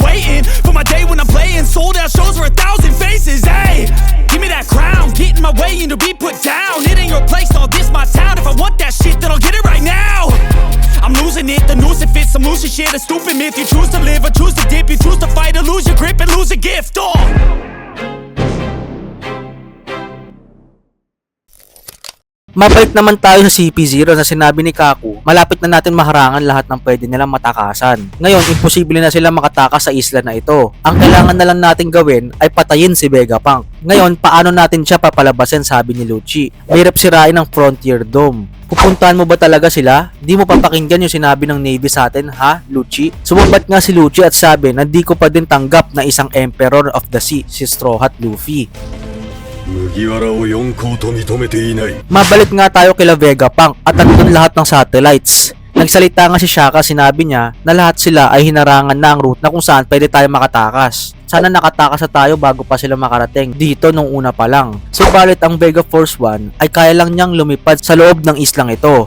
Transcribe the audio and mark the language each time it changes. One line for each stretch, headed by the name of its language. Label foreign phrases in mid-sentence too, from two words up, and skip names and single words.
English: Waiting for my day when I'm playing sold out shows for 1,000 faces. Hey, give me that crown, get in my way and to be put down. It ain't your place, all this my town. If I want that shit, then I'll get it right now. I'm losing it, the noose it fits. I'm losing shit, a stupid myth. You choose to live or choose to dip. You choose to fight or lose your grip and lose a gift. Oh.
Filipino: Mabalik naman tayo sa CP0 na sinabi ni Kaku, malapit na natin maharangan lahat ng pwede nilang matakasan. Ngayon, imposible na sila makatakas sa isla na ito. Ang kailangan na lang natin gawin ay patayin si Vegapunk. Ngayon, paano natin siya papalabasin, sabi ni Lucci. Mahirap sirain ang Frontier Dome. Pupuntahan mo ba talaga sila? Di mo papakinggan yung sinabi ng Navy sa atin, ha, Lucci? Sumabat nga si Lucci at sabi na di ko pa din tanggap na isang
English: Emperor of the Sea,
Filipino: si Straw Hat Luffy.
Japanese: 麦わらを四皇と認めていない
Filipino: Mabalik nga tayo kila Vegapunk at nandun lahat ng satellites. Nagsalita nga si Shaka, sinabi niya na lahat sila ay hinarangan na ang route na kung saan pwede tayo makatakas. Sana nakatakas na tayo bago pa sila makarating dito nung una pa lang. Subalit ang Vega Force 1 ay kaya lang niyang lumipad sa loob ng islang ito.